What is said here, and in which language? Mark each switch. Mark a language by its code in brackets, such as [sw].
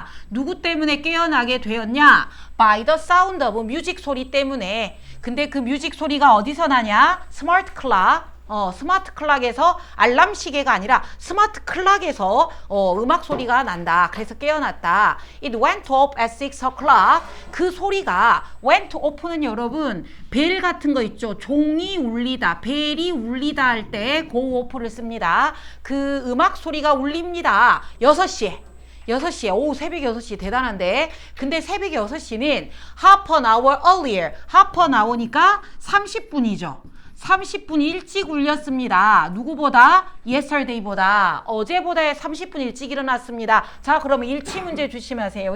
[ko] 누구 때문에 깨어나게 되었냐? [en] By the sound of music [ko] 소리 때문에. 근데 그 뮤직 소리가 어디서 나냐? 스마트 클락. 스마트 클락에서 알람 시계가 아니라 스마트 클락에서 음악 소리가 난다. 그래서 깨어났다. [en] It went off at 6 o'clock. [ko] 그 소리가 [en] went off [ko] 는 여러분 벨 같은 거 있죠. 종이 울리다, 벨이 울리다 할 때 go off를 씁니다. 그 음악 소리가 울립니다. 6시에. 오, 새벽 6시 대단한데. 근데 새벽 6시는 [en] half an hour earlier. half an hour니까 [ko] 30분이죠. 30분 일찍 울렸습니다. 누구보다? yesterday보다. 어제보다 30분 일찍 일어났습니다. 자, 그러면 일치 문제 조심하세요.